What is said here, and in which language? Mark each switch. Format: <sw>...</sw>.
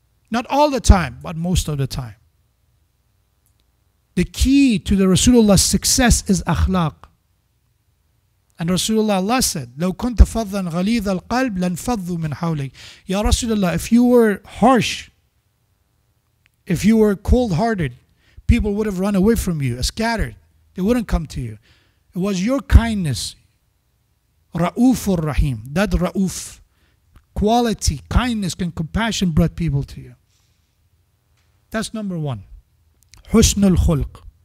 <en>Not all the time, but most of the time. The key to the Rasulullah's success is akhlaq. And Rasulullah, Allah said,</en> <ar>لو كنت فظا غليظ القلب لانفضوا من حولك.</ar> <en>Ya Rasulullah, if you were harsh, if you were cold-hearted, people would have run away from you, scattered. They wouldn't come to you. It was your kindness, Ra'ufur Rahim, that Ra'uf, quality, kindness and compassion brought people to you. That's number one. Husnul khulq.</en>